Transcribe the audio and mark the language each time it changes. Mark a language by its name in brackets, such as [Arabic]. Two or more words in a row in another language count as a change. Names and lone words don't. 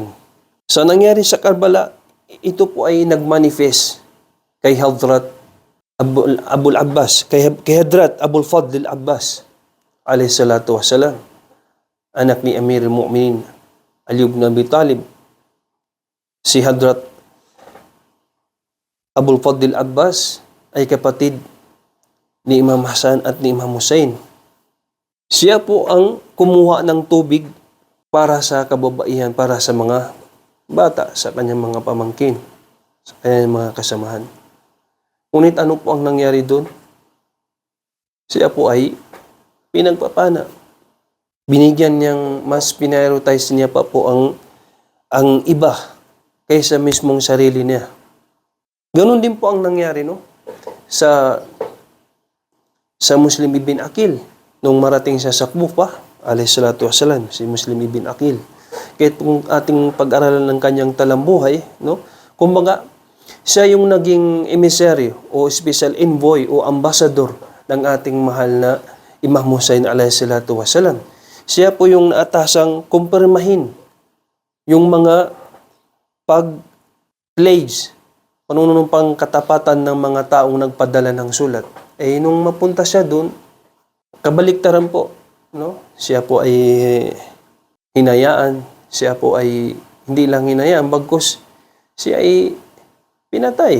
[Filipino] Sa nangyari sa Karbala, ito po ay nagmanifest kay Hadrat Abul Abbas, kay Hadrat Abul Fadl Abbas [Arabic] عليه الصلاة والسلام, [Filipino] anak ni Amir al-Mu'minin Ali ibn Abi Talib Si Hadrat Abul Fadl Abbas ay kapatid ni Imam Hasan at ni Imam Hussein. Siya po ang kumuha ng tubig para sa kababaihan, para sa mga bata, sa kanyang mga pamangkin, sa kanyang mga kasamahan. Ngunit ano po ang nangyari doon? Siya po ay pinagpapana. Binigyan niyang, mas prioritize niya pa po ang iba kaysa mismong sarili niya. Ganon din po ang nangyari, no? Sa Muslim ibn Aqil nung marating siya sa Kufa, [Arabic] عليه الصلاة والسلام, [Filipino] si Muslim ibn Aqil. Kahit kung ating pag-aralan ng kanyang talambuhay, no? Kumbaga, siya yung naging emissary o [English] special envoy [Filipino] o ambassador ng ating mahal na Imam Hussein [Arabic] عليه الصلاة والسلام. [Filipino] Siya po yung naatasang kumpirmahin yung mga pag-pledge, panunumpang katapatan ng mga taong nagpadala ng sulat. Eh, nung mapunta siya doon, kabaliktaran po, no? Siya po ay hinayaan, siya po ay hindi lang hinayaan, bagkus siya ay pinatay.